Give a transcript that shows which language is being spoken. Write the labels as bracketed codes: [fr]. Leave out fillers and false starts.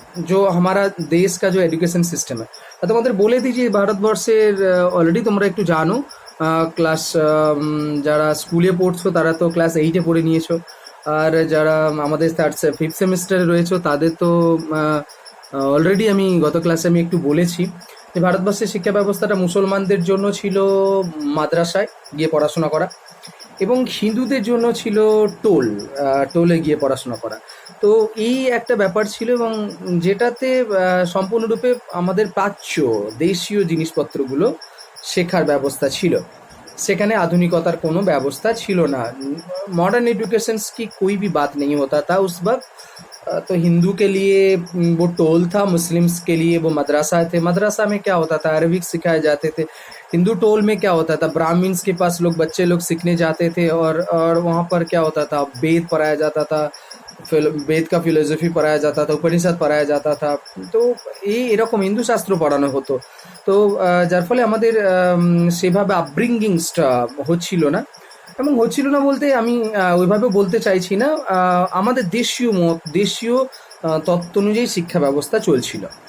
[hi] जो हमारा देश का जो एजुकेशन सिस्टम है, [bn] তোমাদের বলে দিই যে ভারতবর্ষের অলরেডি তোমরা একটু জানো, ক্লাস যারা স্কুলে পড়ছো তারা তো ক্লাস এইটে পড়ে নিয়েছো, আর যারা আমাদের ফিফথ সেমিস্টারে রয়েছে তাদের তো অলরেডি আমি গত ক্লাসে আমি একটু বলেছি যে ভারতবর্ষের শিক্ষা ব্যবস্থাটা মুসলমানদের জন্য ছিল মাদ্রাসায় গিয়ে পড়াশোনা করা, এবং হিন্দুদের জন্য ছিল টোলে গিয়ে পড়াশোনা করা। তো এই একটা ব্যাপার ছিল, এবং যেটাতে সম্পূর্ণরূপে আমাদের প্রাচ্য দেশীয় জিনিসপত্রগুলো শেখার ব্যবস্থা ছিল, সেখানে আধুনিকতার কোনো ব্যবস্থা ছিল না। [hi] मॉडर्न एजुकेशन की कोई भी बात नहीं होता था उस वक्त। तो हिंदू के लिए वो टोल था, मुस्लिम्स के लिए वो मदरसा थे। मदरसा में क्या होता था, अरबिक सिखाए जाते थे। हिंदू टोल में क्या होता था, ब्राह्मण्स के पास बच्चे लोग सीखने जाते थे, और वहाँ पर क्या होता था, वेद पढ़ाया जाता था, वेद का फिलोसफी पढ़ाया जाता था, उपनिषद पढ़ाया जाता था। [bn] तो এই এরকম হিন্দু শাস্ত্র পড়ানো হতো। তো যার ফলে আমাদের সেভাবে আপব্রিঙ্গিংসটা হচ্ছিল না, এবং হচ্ছিল না বলতে আমি ওইভাবে বলতে চাইছি না, আমাদের দেশীয় তত্ত্ব অনুযায়ী শিক্ষা ব্যবস্থা চলছিল।